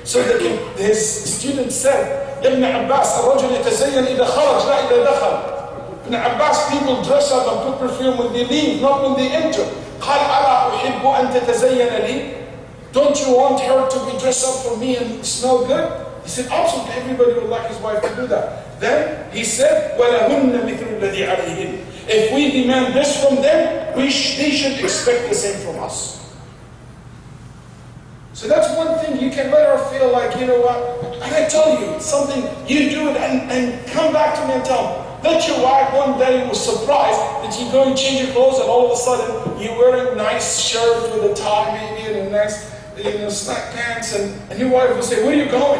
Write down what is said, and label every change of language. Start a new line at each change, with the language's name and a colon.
English: So that his student said, Ibn Abbas,
Arabic: الرجل يتزين إذا خرج لا إذا دخل.
English: Ibn Abbas, people dress up and put perfume when they leave, not when they enter.
Arabic: قال ألا أحب أن تتزين لي?
English: Don't you want her to be dressed up for me and smell good? He said, absolutely everybody would like his wife to do that. Then he said,
Arabic: وَلَهُنَّ مِثْلُ الَّذِي عَلَيْهِنَّ.
English: If we demand this from them, they should expect the same from us. So that's one thing you can let her feel like, you know what, and I tell you, something, you do it and come back to me and tell me. That your wife one day was surprised that you go and change your clothes and all of a sudden you're wearing a nice shirt with a tie maybe and a nice snack pants and your wife will say, where are you going?